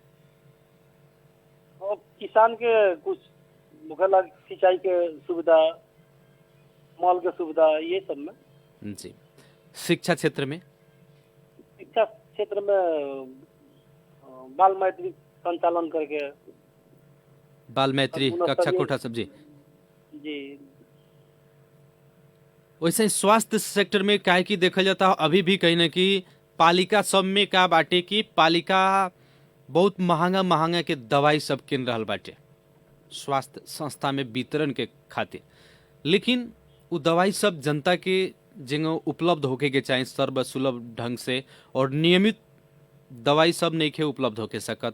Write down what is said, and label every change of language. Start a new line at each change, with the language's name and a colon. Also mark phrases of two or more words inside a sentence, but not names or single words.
Bhojpuri: और किसान के कुछ मुखला सिंचाई के सुविधा, माल के सुविधा, ये सब में। जी। शिक्षा क्षेत्र में शिक्षा क्षेत्र में बाल मैत्री संचालन करके बाल मैत्री अब कक्षा गुणस्तरीय- कोठा सब जी। जी। वैसे ही स्वास्थ्य सेक्टर में काहे की देखल जाता है अभी भी कहीं ना कहीं पालिका सब में का बाटे की पालिका बहुत महंगा महंगा के दवाई सब किन रहल बाटे स्वास्थ्य संस्था में वितरण के खातिर, लेकिन वो दवाई सब जनता के जिंगो उपलब्ध होके के चाहिए सर्वसुलभ ढंग से और नियमित दवाई सब नहीं के उपलब्ध होके सकत।